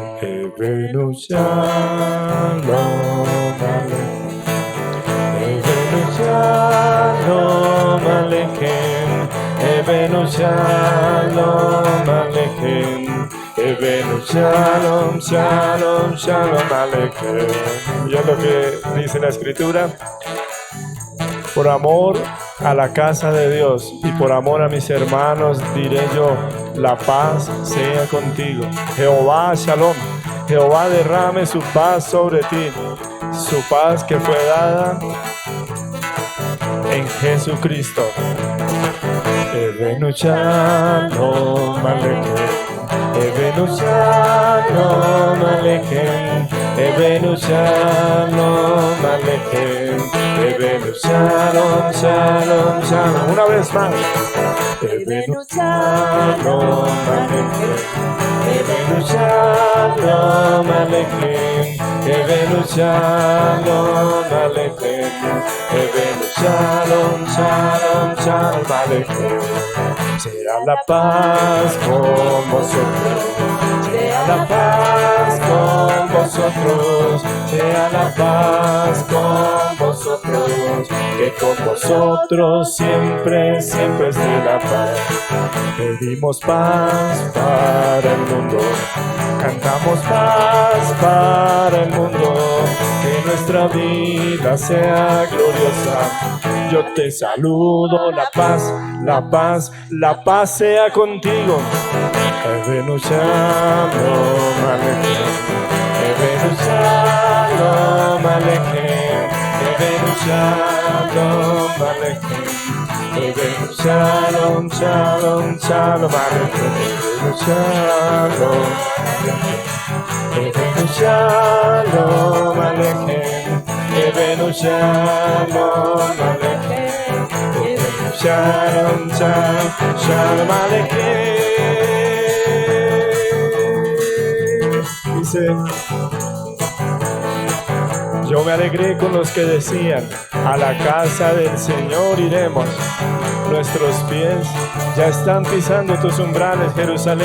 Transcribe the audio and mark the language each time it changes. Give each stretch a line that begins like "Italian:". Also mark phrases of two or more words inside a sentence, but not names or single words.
Hebrew: הבאנו שלום עליכם. הבאנו שלום עליכם. הבאנו שלום עליכם. הבאנו שלום, שלום, שלום עליכם.
Spanish: Y es lo que dice la Escritura. Por amor a la casa de Dios y por amor a mis hermanos diré yo, la paz sea contigo. Jehová Shalom, Jehová derrame su paz sobre ti, su paz que fue dada en Jesucristo.
Hebrew: הבאנו שלום עליכם. הבאנו שלום עליכם. הבאנו שלום עליכם. הבאנו שלום, שלום, שלום.
Spanish: Una vez más.
Hebrew: הבאנו שלום עליכם. הבאנו שלום עליכם. הבאנו שלום עליכם. הבאנו שלום, שלום, שלום עליכם.
Spanish: Será la paz con vosotros. Sea la paz con vosotros, sea la paz con vosotros, que con vosotros siempre, siempre esté la paz. Pedimos paz para el mundo, cantamos paz para el mundo, que nuestra vida sea gloriosa. Yo te saludo, la paz, la paz, la paz sea contigo.
Hebrew: הבאנו שלום עליכם. הבאנו שלום עליכם. הבאנו שלום עליכם. הבאנו שלום, שלום, שלום עליכם. הבאנו שלום עליכם. הבאנו שלום עליכם. הבאנו שלום, שלום, שלום עליכם.
Spanish: Dice, yo me alegré con los que decían, a la casa del Señor iremos. Nuestros pies ya están pisando tus umbrales, Jerusalén.